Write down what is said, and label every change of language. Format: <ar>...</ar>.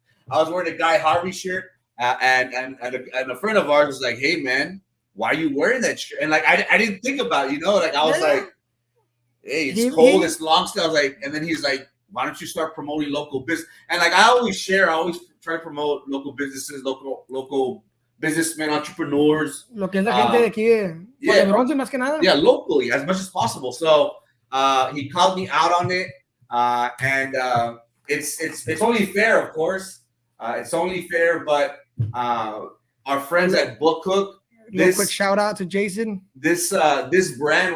<en>I was wearing a Guy Harvey shirt, and a friend of ours was like, "Hey, man, why are you wearing that shirt?" And like I didn't think about it, like I was like, "Hey, it's cold, it's long still." I was like, and then he's like, "Why don't you start promoting local business?" And like I always try to promote local businesses, local businessmen, entrepreneurs.</en> <es>Lo que es la gente de aquí, de Bronce más que nada.</es> <en>Yeah, locally as much as possible. So he called me out on it, and it's only fair, of course. It's only fair, but our friends at Book Hook. Quick shout out to Jason. This brand.</en>